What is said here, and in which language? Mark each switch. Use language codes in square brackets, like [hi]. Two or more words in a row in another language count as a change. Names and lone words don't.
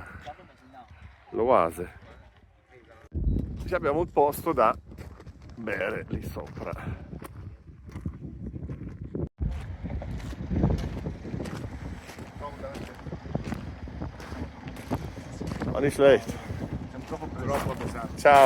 [it] L'Oase. Ci abbiamo un posto da bere lì sopra. [de] War nicht schlecht. [it] Ciao.